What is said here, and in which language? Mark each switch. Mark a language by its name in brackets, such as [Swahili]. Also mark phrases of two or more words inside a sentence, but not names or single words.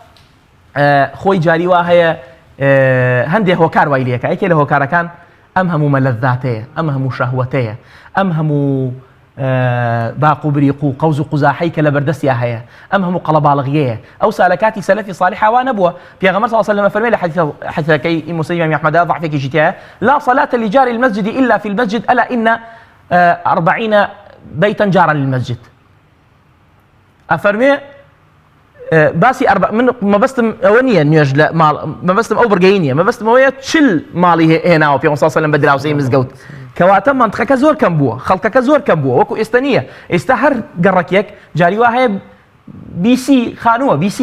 [Central Kurdish] خۆی جاری وا هەیە هەندێک هۆکار وای لێکە یەکێ لە هۆکارەکان ئەم هەموو مەلەذاتەیە ئەم هەموو شەهوەتەیە ئەم هەموو باق و بریق و قەوز و قوزاحەی کە لە بەردەستیا هەیە ئەم هەموو قەڵەباڵغیەیە ئەو سالەکاتی سەلەفی صالح وا نەبووە پێغەمبەر [Arabic] صلی الله علیه و سلم [Central Kurdish] فەرمێ لە حەدیثەکەی مسلم ئەحمەد ضعفێکی تایە [Arabic] لا صلاة لجار المسجد إلا في المسجد ألا إن 40 بيتا جارا للمسجد [Central Kurdish] ئەفەرمێ باسی من مەبەستم ئەوە نییە نوێژ لە ماڵ مەبەستم ئەو بڕگەی نییە مەبەستم ئەوەیە چل ماڵی هێناوە پێ [Arabic] صلی الله علیه و سلم [Central Kurdish] بە دراوسەی مزگەوت کەواتە منطقەکە زۆر کەم بووە خەڵکەکە زۆر کەم بووە وەکو ئێستا نییە ئێستا هەر گەڕەکێک جاری وا هەیە بیسی خانووە بیسی